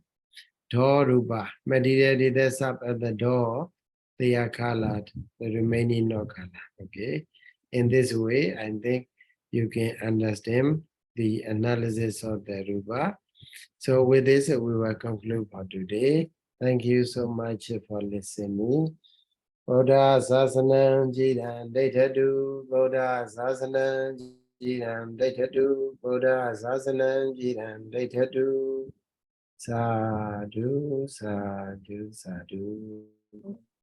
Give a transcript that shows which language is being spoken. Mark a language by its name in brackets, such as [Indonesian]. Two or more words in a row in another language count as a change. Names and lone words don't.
[English] Door rupa, material that's up at the door, they are colored. The remaining no color. Okay. In this way, I think you can understand the analysis of the rupa. So with this, we will conclude for today. Thank you so much for listening. [Pali] Buddha Sasanam Jiran Daitadu, Buddha Sasanam Jiran Daitadu, Buddha Sasanam Jiran Daitadu. Sadhu, sadhu, sadhu.